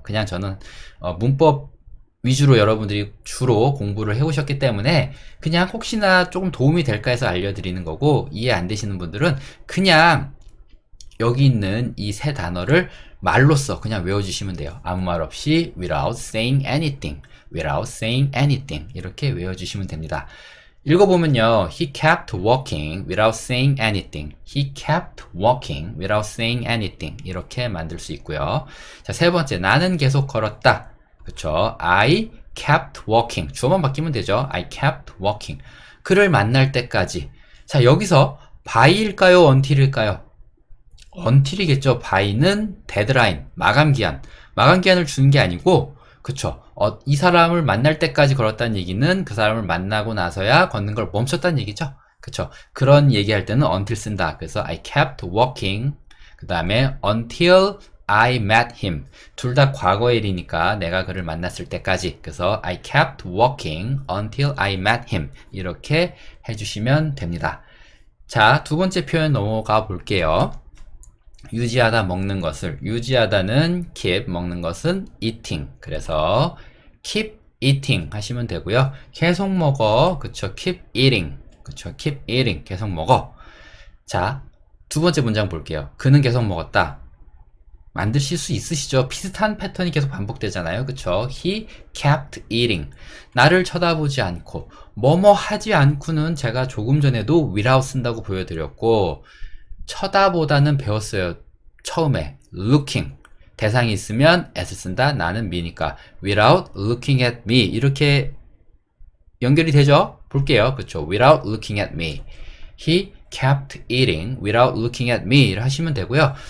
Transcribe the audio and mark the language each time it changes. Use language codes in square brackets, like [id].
[ko] 그냥 저는 문법 위주로 여러분들이 주로 공부를 해오셨기 때문에 그냥 혹시나 조금 도움이 될까 해서 알려드리는 거고, 이해 안 되시는 분들은 그냥 여기 있는 이 세 단어를 말로써 그냥 외워주시면 돼요. 아무 말 없이 [en] without saying anything, without saying anything [ko] 이렇게 외워주시면 됩니다. 읽어보면요. [en] He kept walking without saying anything. He kept walking without saying anything. [ko] 이렇게 만들 수 있고요. 자, 세 번째, 나는 계속 걸었다. 그쵸? [en] I kept walking. [ko] 주어만 바뀌면 되죠. [en] I kept walking. [ko] 그를 만날 때까지. 자, 여기서 by일까요? until일까요? until이겠죠. by는 데드라인, 마감기한. 마감기한을 주는 게 아니고, 그쵸? 이 사람을 만날 때까지 걸었다는 얘기는 그 사람을 만나고 나서야 걷는 걸 멈췄다는 얘기죠. 그쵸? 그런 얘기할 때는 until 쓴다. 그래서 [en] I kept walking. [ko] 그 다음에 [en] until I met him. [ko] 둘 다 과거의 일이니까 내가 그를 만났을 때까지. 그래서 [en] I kept walking until I met him. [ko] 이렇게 해주시면 됩니다. 자, 두 번째 표현 넘어가 볼게요. 유지하다 먹는 것을, 유지하다는 keep, 먹는 것은 eating. 그래서 [en] keep eating [ko] 하시면 되고요. 계속 먹어. 그쵸? [en] keep eating. [ko] 그쵸? keep eating. 계속 먹어. 자, 두 번째 문장 볼게요. 그는 계속 먹었다. 만드실 수 있으시죠? 비슷한 패턴이 계속 반복되잖아요. 그쵸? [en] He kept eating. [ko] 나를 쳐다보지 않고, 뭐뭐 하지 않고는 제가 조금 전에도 without 쓴다고 보여드렸고, 쳐다보다는 배웠어요. 처음에 looking. 대상이 있으면 as 쓴다. 나는 [en] me니까 without looking at me. [ko] 이렇게 연결이 되죠? 볼게요. 그쵸? [en] without looking at me. He kept eating without looking at me [ko] 를 하시면 되고요.